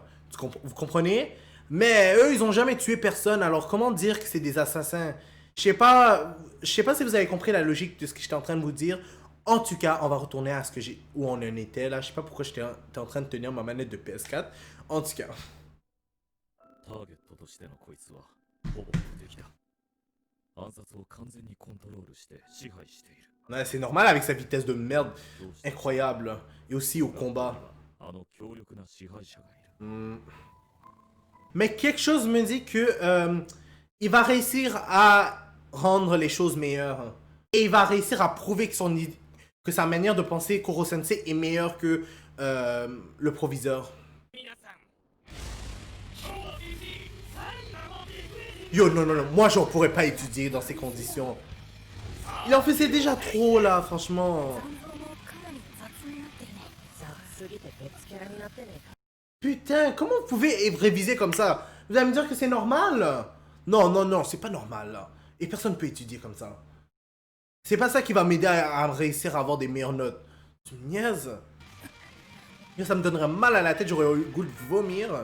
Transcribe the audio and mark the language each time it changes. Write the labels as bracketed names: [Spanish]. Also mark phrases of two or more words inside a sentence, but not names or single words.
[French] Vous comprenez? Mais eux, ils ont jamais tué personne. Alors comment dire que c'est des assassins? Je sais pas si vous avez compris la logique de ce que j'étais en train de vous dire. En tout cas, on va retourner à où on en était là. Je sais pas pourquoi j'étais en train de tenir ma manette de PS4. En tout cas. [Japanese] ターゲットとしてのこいつはほぼ無敵だ暗殺を完全にコントロールして支配している [French] Ouais, c'est normal avec sa vitesse de merde incroyable. Et aussi au combat. [Japanese] あの強力な支配者がいる [French] Mais quelque chose me dit que il va réussir à rendre les choses meilleures. Et il va réussir à prouver que sa manière de penser Kuro Sensei est meilleure que le proviseur. Yo, non, non, non, moi j'en pourrais pas étudier dans ces conditions. Il en faisait déjà trop là, franchement. [Japanese] 残像もかなり雑になってるね。雑すぎて別キャラになってねえか。 [French] Putain, comment vous pouvez réviser comme ça? Vous allez me dire que c'est normal? Non, non, non, c'est pas normal là. Et personne ne peut étudier comme ça. C'est pas ça qui va m'aider à réussir à avoir des meilleures notes. Tu me niaises? Ça me donnerait mal à la tête, j'aurais eu le goût de vomir.